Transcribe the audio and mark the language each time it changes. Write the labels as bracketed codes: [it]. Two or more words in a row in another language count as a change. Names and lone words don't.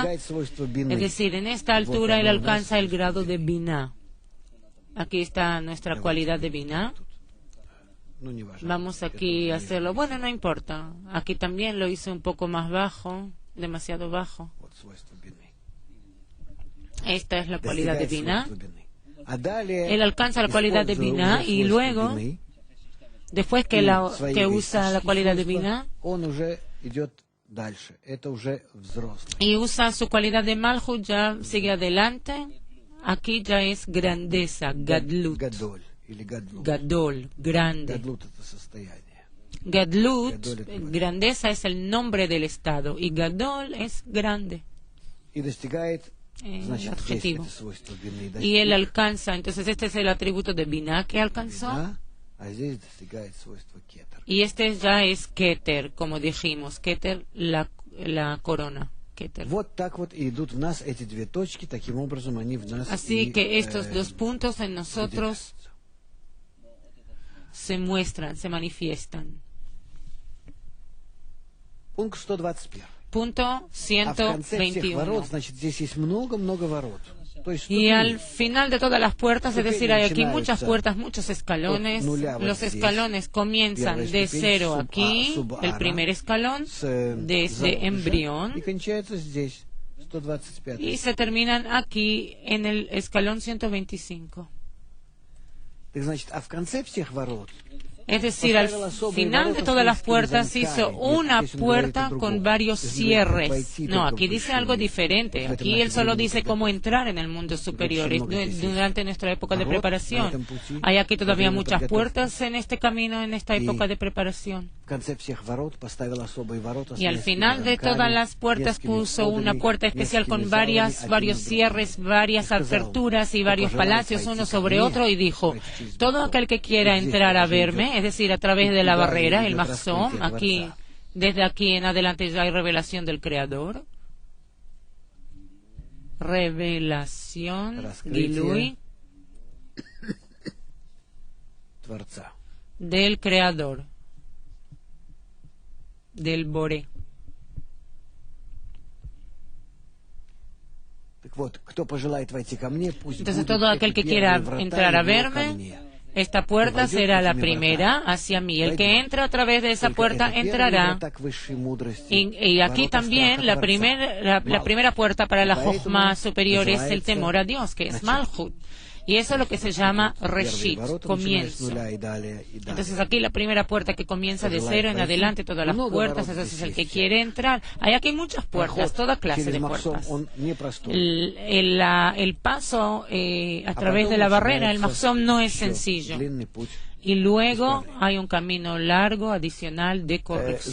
[es] Es decir, en esta altura él alcanza el grado de Binah. Aquí está nuestra cualidad de Binah. Vamos aquí a hacerlo. Bueno, no importa. Aquí también lo hice un poco más bajo, demasiado bajo. Esta es la cualidad de Binah. [ru] свойство бины. А далее, [es] Él alcanza la cualidad de [ru] используя [es] Binah [ru] уже [es] y [ru] свойство [es] luego, [ru] бины, [es] después que, [ru] и свои [es] que usa la [ru] эгоистические [es] cualidad de [ru] свойства, [es] Binah [ru] он уже идет дальше. Это уже взрослый. [es] y usa su cualidad de Malhut, ya sigue adelante. Aquí ya es grandeza, Gadlut. [ru] Гадоль или гадлут. [es] Gadol, grande. [ru] Гадлут — это состояние. [es] Gadlut, [ru] Gadol это [es] grandeza es el nombre del estado y Gadol es grande, [ru] И достигает, [es] el [ru] значит, здесь [es] adjetivo. [ru] это свойство бины [es] Y él [ru] достиг. [es] alcanza, entonces este es el atributo de Binah que alcanzó. [ru] Да, а здесь достигает свойства кетер. [es] Y este ya es Keter, como dijimos. Keter, la corona. Keter. [ru] Вот так вот и идут в нас эти две точки, таким образом они в нас [es] Así [ru] и, [es] que estos dos puntos en nosotros se muestran, se manifiestan. [ru] Пункт 121. [es] Punto [ru] А в конце всех [es] 121. [ru] ворот, значит, здесь есть много-много ворот. То есть [es] Y al [ru] ступени. [es] final de todas las puertas, es decir, hay aquí muchas [ru] Начинаются [es] puertas, muchos escalones. [ru] от нуля вот [es] Los [ru] здесь. [es] escalones comienzan [ru] Первая [es] de [ru] ступень, [es] cero sub-a, aquí, sub-ara, el primer escalón, [ru] с [es] desde [ru] зародыша, [es] embrión, [ru] и кончается здесь, 125. [es] y se terminan aquí en el escalón 125. [ru] Так значит, а в конце всех ворот [es] Es decir, al final de todas las puertas hizo una puerta con varios cierres. No, aquí dice algo diferente. Aquí él solo dice cómo entrar en el mundo superior durante nuestra época de preparación. Hay aquí todavía muchas puertas en este camino, en esta época de preparación. [ru] в конце всех ворот поставил особые ворота с [es] Y al [ru] несколькими [es] final de [ru] замками, [es] todas las puertas [ru] несколькими [es] puso una [ru] входами, [es] puerta especial [ru] несколькими [es] con [ru] залами, [es] varios [ru] один на [es] cierres, [ru] другой. [es] varias [ru] Сказал, [es] aperturas y [ru] кто [es] varios [ru] пожелает [es] palacios [ru] войти [es] uno [ru] ко [es] sobre [ru] мне, [es] otro y dijo, [ru] войти через [es] todo [ru] балкон. [es] aquel que quiera [ru] И здесь [es] entrar a [ru] тоже [es] verme, [ru] идет. [es] es decir, a través de la [ru] Туда [es] barrera, el [ru] идет [es] Mahzom, [ru] раскрытие [es] aquí, [ru] Творца. [es] desde aquí en adelante ya hay revelación del Creador. Revelación, [ru] Раскрытие [es] Gilui, [ru] Творца. [es] del Creador, del Boré. [ru] Так вот, кто пожелает войти ко мне, пусть [es] Entonces [ru] будет [es] todo aquel que [ru] эти [es] quiera [ru] первые врата [es] entrar a [ru] его ко [es] verme, [ru] мне. [es] esta puerta será la primera hacia mí. El que entra a través de esa [ru] Только [es] puerta [ru] это первые [es] entrará. [ru] врата к высшей мудрости, [es] Y aquí [ru] ворота [es] también [ru] страха [es] la, [ru] Творца. [es] la primera puerta para la [ru] Поэтому [es] Jochma superior es el [ru] называется [es] temor a Dios, que es [ru] начало. [es] Malhut. Y eso es lo que se llama [ru] Первые [es] Reshit, [ru] ворота, начиная с [es] comienzo. [ru] нуля и далее, и далее. [es] Entonces aquí la primera puerta que comienza de cero en adelante, todas las [ru] Много [es] puertas, [ru] ворот [es] entonces [ru] здесь [es] el que [ru] есть. [es] quiere entrar. Hay aquí muchas puertas, [ru] Проход [es] toda clase [ru] через [es] de [ru] Махсом, [es] puertas. [ru] он непростой. [es] El paso a través de la barrera, el Mahzom no es sencillo. [ru] Длинный путь. [es] Y luego hay un camino largo adicional de corrección.